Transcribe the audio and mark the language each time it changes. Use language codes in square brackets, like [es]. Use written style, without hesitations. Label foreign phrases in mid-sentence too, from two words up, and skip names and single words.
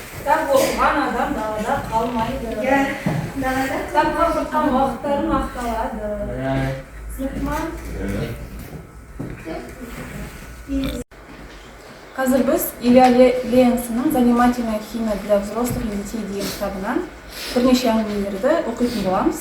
[kk] Кітап оқыған адам далада қалмайды. Далада Кітапқа құртқан уақыттарын ақталады. Түсінікті ма? Қазір біз Илья Ленинсонның [ru] «Занимательная химия для взрослых и детей» [kk] деген кітабынан бірнеше әңгімелерді оқитын боламыз.